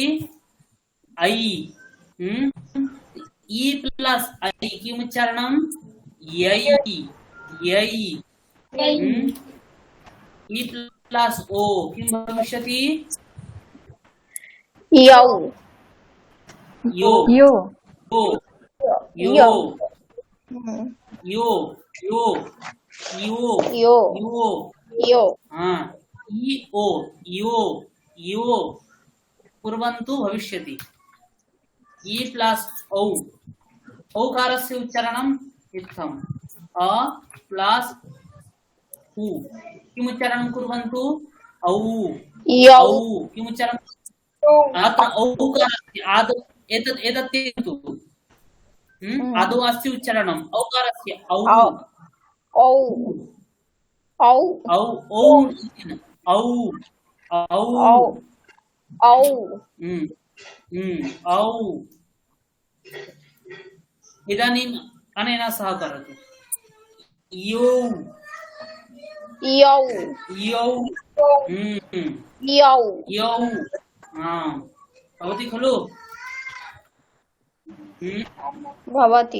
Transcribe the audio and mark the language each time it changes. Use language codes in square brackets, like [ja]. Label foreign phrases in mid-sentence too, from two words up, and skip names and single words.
[sa] ऐ इ प्लस ऐ किम् उच्चारणं? यै यै इ प्लस ओ किं भविष्यति? यौ यो यो यो यो यो यो यो यो यो यो यो हाँ इ ओ यो यो कुर्वन्तु भविष्यति। इ प्लस औ औकारस्य उच्चारणम् इत्थम् अ प्लस उ किम् उच्चारणं कुर्वन्तु? औ यौ औ किम् उच्चारणं? अत्र औकारस्य आदौ एतत् त्यजतु। आदौ अस्ति उच्चारणम् औकारस्य औ औ औ औ औ इति न। औ औ औ औ इदानीम् अनेन सह करोतु। यौ यौ यौ यौ यौ भवति खलु? भवति